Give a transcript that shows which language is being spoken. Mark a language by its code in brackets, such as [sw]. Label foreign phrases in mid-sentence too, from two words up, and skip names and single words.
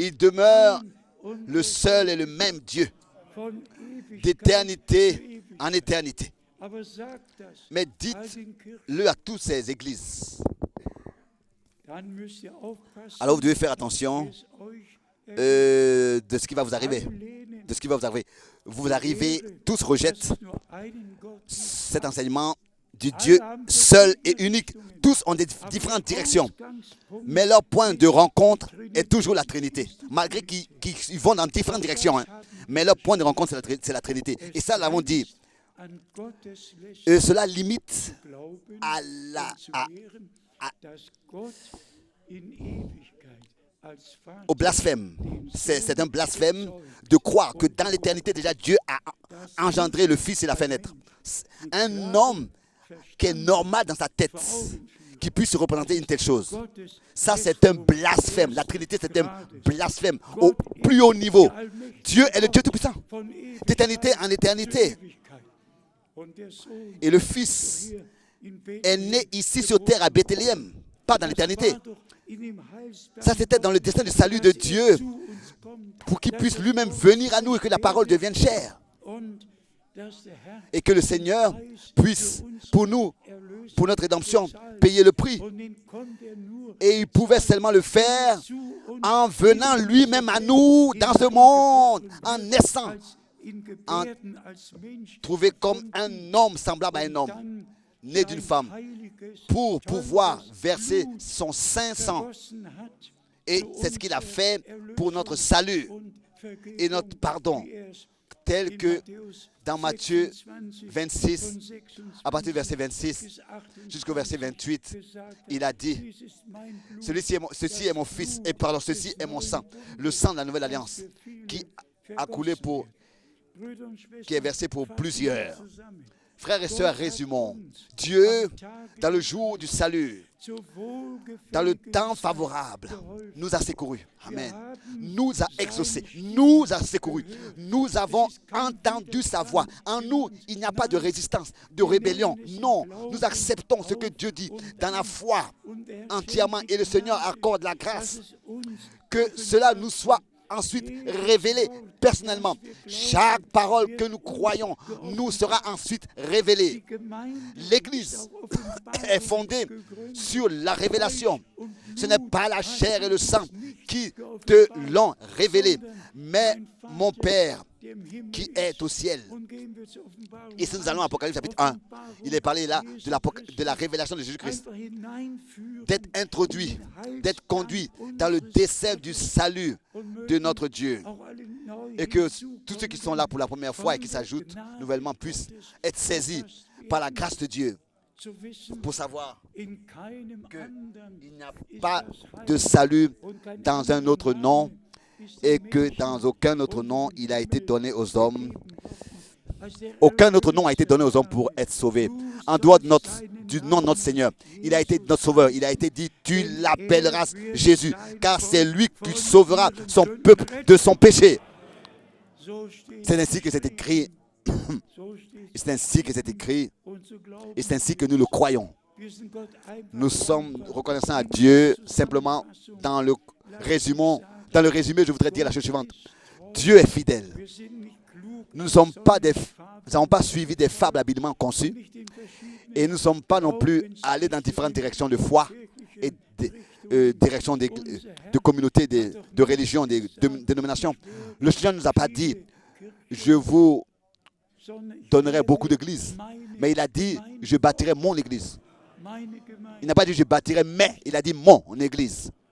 [fr] Il demeure [de] ein und [fr] le seul et le même Dieu, [de] von Ewigkeit [fr] d'éternité [de] zu Ewigkeit. [fr] en éternité. [de] Aber sagt das [fr] Mais [de] all [fr] dites-le [de] den Kirchen, [fr] à toutes ces églises. [de] dann müsst ihr aufpassen, [fr] Alors vous devez faire attention [de] wie es euch [fr] de ce qui va vous arriver. [de] ablehnen. [fr] De ce qui va vous arriver. Vous arrivez, tous rejettent [de] Dass es nur einen Gott gibt. [fr] cet enseignement du Dieu seul et unique. Tous ont des différentes directions. Mais leur point de rencontre est toujours la Trinité. Malgré qu'ils vont dans différentes directions. Mais leur point de rencontre, c'est la Trinité. Et ça, nous l'avons dit. [de] An Gottes [fr] Et cela limite [de] glauben [fr] à [de] und zu lehren, dass Gott in Ewigkeit als Vater [fr] au blasphème. C'est un blasphème de croire que dans l'éternité, déjà, Dieu a engendré le Fils et l'a fait naître. Un homme qui est normal dans sa tête, qui puisse se représenter une telle chose. [de] Gottes [fr] Ça, c'est un blasphème. La Trinité, c'est un blasphème au plus haut niveau. Dieu est le Dieu Tout-Puissant, [de] von Ewigkeit [fr] d'éternité en [de] zu [fr] éternité. [de] Ewigkeit. Und der Sohn [fr] Et le Fils [de] hier in [fr] est [de] Bethlehem [fr] né ici sur terre à Bethléem, pas dans l'éternité. [de] war doch in dem Heilsplan [fr] Ça, c'était dans le destin du salut de [de] dass er [fr] Dieu, [de] zu uns kommt, [fr] pour qu'il [de] dass [fr] puisse [de] er [fr] lui-même [de] Gott [fr] venir à nous et que la parole devienne chair. [de] und dass der Herr [fr] Et que le Seigneur puisse, pour nous, pour notre rédemption, payé le prix. [de] Und den konnte er nur [fr] Et il pouvait seulement le faire [de] zu uns [fr] en venant lui-même à nous dans ce monde, en naissant, [de] als in Gebärden als Mensch [fr] trouvé comme un homme semblable à un homme, [de] dann [fr] né d'une femme, [de] heiliges, [fr] pour pouvoir [de] teures [fr] verser [de] Blut [fr] son saint sang. [de] vergossen hat [fr] Et [de] für [fr] c'est ce qu'il a [de] unsere [fr] fait pour notre salut [de] und Vergebung, [fr] et notre pardon, [de] wie er es [fr] tel [de] in [fr] que [de] Matthäus [fr] dans Matthieu [de] 26 [fr] 26, [de] von 26 [fr] à partir du verset 26 [de] bis 28 [fr] jusqu'au verset 28, [de] gesagt hat, [fr] il a dit, [de] dies ist mein Blut, [fr] ceci est mon fils, et pardon, ceci est mon sang, le sang de la nouvelle alliance, qui a coulé pour, [de] Brüder und Schwestern, [fr] qui est versé pour [de] fassen [fr] plusieurs. [de] wir zusammen. [fr] Frères et sœurs, résumons. Dieu, dans le jour du salut, [de] Zur [fr] dans le [de] wohlgefälligen [fr] temps [de] Zeit [fr] favorable, [de] geholfen. [fr] nous a secourus. Amen. Nous a exaucés, nous a secourus. Nous avons entendu sa voix. En nous, il n'y a pas de résistance, de rébellion. Non, nous acceptons ce que Dieu dit dans la foi [de] Und der Herr [fr] entièrement. [de] schenkt [fr] Et le [de] die [fr] Seigneur [de] Gnade, [fr] accorde la [de] dass [fr] grâce [de] es uns [fr] que cela nous soit ensuite révélé personnellement. Chaque parole que nous croyons nous sera ensuite révélée. [de] die Gemeinde [fr] L'Église [de] ist auf Offenbarung [fr] est fondée [de] gegründet. [fr] sur la révélation. [de] Und [fr] Ce n'est [de] Blut [fr] pas la [de] hat [fr] chair et le [de] uns [fr] sang [de] nicht [fr] qui [de] geoffenbart, [fr] te l'ont révélé, [de] sondern [fr] mais [de] mein [fr] mon [de] Vater, [fr] Père [de] der im Himmel [fr] qui [de] ist. [fr] est au ciel. [de] Und gehen wir zur Offenbarung [fr] Et si nous allons à [de] 1, [fr] Apocalypse chapitre 1, [de] Offenbarung [fr] il est parlé là [de] Jesu [fr] de la [de] Christus. [fr] révélation de Jésus-Christ, [de] Einfach hineinführen [fr] d'être introduit, [de] in den [fr] d'être conduit [de] Heilsplan [fr] dans le [de] unseres [fr] dessein du [de] Gottes. [fr] salut [de] Und [fr] de [de] mögen [fr] notre Dieu. [de] auch alle neu [fr] Et que [de] hinzukommenden [fr] tous ceux qui sont là pour la première fois et qui [de] von der [fr] s'ajoutent [de] Gnade [fr] nouvellement puissent [de] Gottes [fr] être saisis [de] erfasst [fr] par la [de] werden, [fr] grâce de Dieu [de] zu wissen, [fr] pour savoir [de] in keinem [fr] que [de] anderen [fr] il n'y a [de] ist [fr] pas [de] das [fr] de [de] Heil [fr] salut [de] und kein [fr] dans un [de] anderer [fr] autre [de] Name [fr] nom [de] ist [fr] et [de] den [fr] que [de] Menschen [fr] dans aucun autre [de] unter [fr] nom [de] dem [fr] il a été [de] Himmel [fr] donné aux hommes. [de] gegeben worden, als der [fr] Aucun autre nom a été donné aux hommes [de] Erlöser [fr] pour être sauvés. [de] Du [fr] En dehors de [de] sollst seinen [fr] du nom de notre Seigneur, [de] Namen [fr] il a été [de] Jesus [fr] notre sauveur. Il a été dit, tu [de] denn [fr] l'appelleras [de] er wird [fr] Jésus, [de] sein [fr] car c'est [de] Volk [fr] lui qui [de] von [fr] sauvera [de] ihren [fr] son [de] Sünden [fr] peuple [de] retten. [fr] de son péché. [de] So steht [fr] C'est ainsi que c'est écrit. [de] so steht [fr] C'est ainsi que c'est écrit. [de] und so glauben [fr] Et c'est ainsi que nous le croyons. [de] wir sind Gott einfach [fr] Nous sommes [de] dankbar. [fr] reconnaissants à [de] In [fr] Dieu. [de] der [fr] Simplement, [de] Zusammenfassung [fr] dans le [de] lass mich sagen, [fr] résumé, je voudrais dire la chose [de] Gott [fr] suivante. [de] ist treu. [fr] Dieu est fidèle. [de] Wir sind nicht klug [fr] Nous ne sommes pas [de] sondern [fr] nous n'avons pas suivi des fables habilement conçues. [de] nicht in verschiedenen [fr] Et nous ne sommes pas non plus allés dans différentes directions de foi et directions de communautés, de religions, de dénominations. Le Seigneur ne nous a pas dit, je vous donnerai beaucoup d'églises. Mais il a dit, je bâtirai mon église. Il n'a pas dit, je bâtirai, mais il a dit mon église.